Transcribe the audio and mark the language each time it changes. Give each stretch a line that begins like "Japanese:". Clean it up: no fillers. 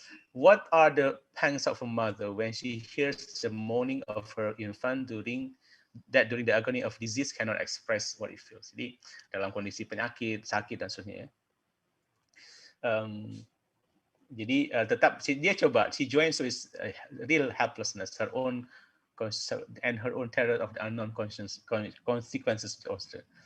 English: What are the pangs of a mother when she hears the moaning of her infant during the agony of disease cannot express what it feels.
Indonesian: Jadi dalam kondisi penyakit, sakit dan seterusnya. Jadi tetap dia coba,
English: she joins with real helplessness, her own and her own terror of the unknown consequences also.